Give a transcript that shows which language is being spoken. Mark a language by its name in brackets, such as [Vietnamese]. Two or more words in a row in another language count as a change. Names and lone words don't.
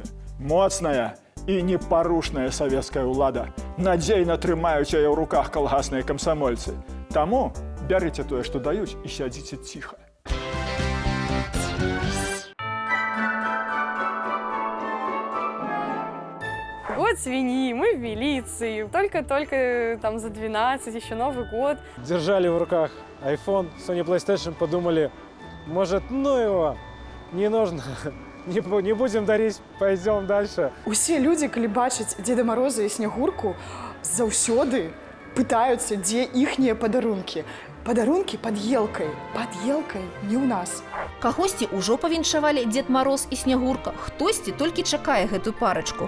[Belarusian] Моцная і непарушная савецкая ўлада. Надзейна трымаюць яе ў руках калгасныя камсамольцы. Таму бярыце тое, што даюць, і сядзіце ціха. [Russian] Год свиньи, мы в милиции. Только-только там за 12, еще Новый год. Держали в руках iPhone, Sony PlayStation, подумали, может, ну его, не нужно, не будем дарить, пойдем дальше. [Belarusian] Усе людзі, калі бачаць Дзеда Мороза і Снегурку, заўсёды пытаюцца, дзе іхнія падарункі. Падарункі пад елкай. Пад елкай не ў нас. Кагосьці ўжо павіншавалі Дзед Мароз і Снегурка, хтосьці толькі чакае гэтую парачку.